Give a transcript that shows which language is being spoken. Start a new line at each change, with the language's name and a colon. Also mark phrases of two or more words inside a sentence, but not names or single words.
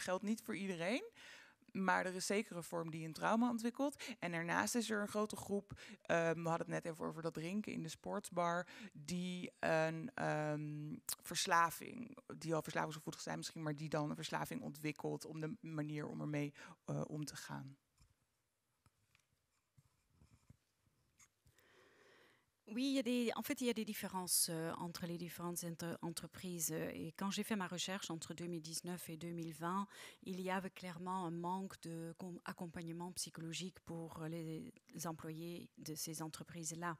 Dutch: Geldt niet voor iedereen. Maar er is zeker een vorm die een trauma ontwikkelt. En daarnaast is er een grote groep, we hadden het net even over dat drinken in de sportsbar, die een verslaving, die al verslavingsgevoelig zijn misschien, maar die dan een verslaving ontwikkelt om de manier om ermee om te gaan.
French: Oui, en fait, il y a des différences entre les différentes entreprises. Et quand j'ai fait ma recherche entre 2019 et 2020, il y avait clairement un manque d'accompagnement psychologique pour les employés de ces entreprises-là.